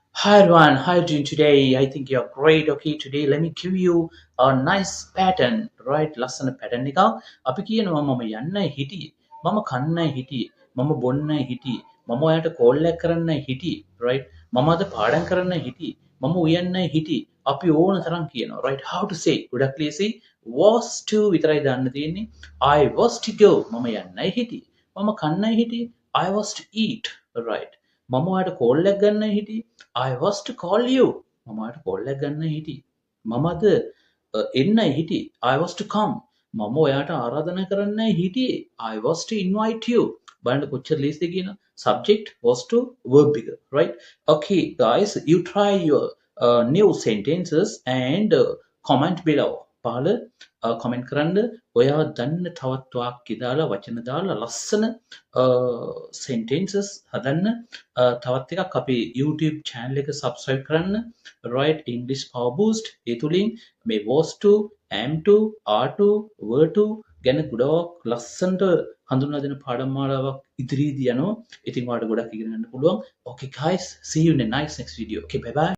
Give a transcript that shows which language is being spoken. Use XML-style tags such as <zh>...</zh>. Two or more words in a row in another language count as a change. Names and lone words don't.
<en>Hi everyone, how are you doing today? I think you're great. Okay, today let me give you a nice pattern, right?</en> <si>ලස්සන pattern එකක්. අපි කියනවා මම යන්නයි හිටියේ. මම කන්නයි හිටියේ. මම බොන්නයි හිටියේ. මම ඔයාලට කෝල් එකක් කරන්නයි හිටියේ, right? මම අද පාඩම් කරන්නයි හිටියේ. මම උයන්නයි හිටියේ. අපි ඕන තරම් කියනවා,</si> <en>right? How to say?</en> <si>ගොඩක් ලේසි.</si> <en>Was to</en> <si>විතරයි දාන්න තියෙන්නේ.</si> <en>I was to go.</en> <si>මම යන්නයි හිටියේ. මම කන්නයි හිටියේ.</si> <en>I was to eat, right?</en> <si>මම ඔයාලට කෝල් එකක් ගන්නයි හිටියේ.</si> <en>I was to call you.</en> <si>මම ඔයාලට කෝල් එකක් ගන්නයි හිටියේ. මම අද එන්නයි හිටියේ.</si> <en>I was to come.</en> <si>මම ඔයාට ආරාධනා කරන්නයි හිටියේ.</si> <en>I was to invite you.</en> <si>බලන්න කොච්චර ලේසිද කියන</si> <en>subject was to verb</en> <si>එක, right?</si> <en>Okay guys, you try your new sentences and comment below.</en> <si>පහල comment කරන්න ඔයා දන්න තවත් වාක්‍ය දාලා වචන දාලා ලස්සන sentences හදන්න. තවත් එකක් අපේ YouTube channel එක subscribe කරන්න, right? English Power Boost. ඒ තුලින් මේ</si> <en>was to, am to, are to, were to</en> <si>ගැන ගොඩක් ලස්සනට හඳුන්වා දෙන පාඩම් මාලාවක් ඉදිරියේදී යනවා. ඉතින් ඔයාලට ගොඩක් ඉගෙන ගන්න පුළුවන්.</si> <en>Okay guys, see you in the next video. Okay, bye bye.</en>